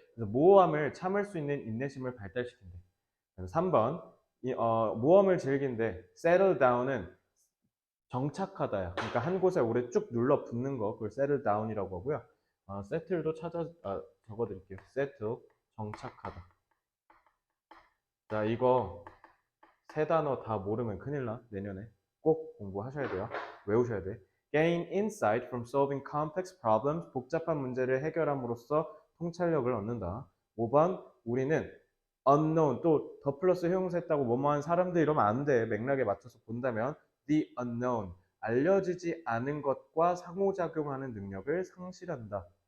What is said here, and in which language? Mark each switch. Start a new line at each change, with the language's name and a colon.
Korean: 그래서 모호함을 참을 수 있는 인내심을 발달시킨대. 3번 모험을 즐긴데 settle down은 정착하다야. 그러니까 한 곳에 오래 쭉 눌러 붙는 거, 그걸 settle down이라고 하고요. settle도 적어드릴게요. settle, 정착하다. 자, 이거 세 단어 다 모르면 큰일 나. 내년에 꼭 공부하셔야 돼요. 외우셔야 돼.
English: Gain insight from solving complex problems.
Korean: 복잡한 문제를 해결함으로써 통찰력을 얻는다. 5번 우리는 unknown, 또 더 플러스 형용사했다고 뭐뭐한 사람들 이러면 안 돼. 맥락에 맞춰서 본다면 the unknown, 알려지지 않은 것과 상호작용하는 능력을 상실한다.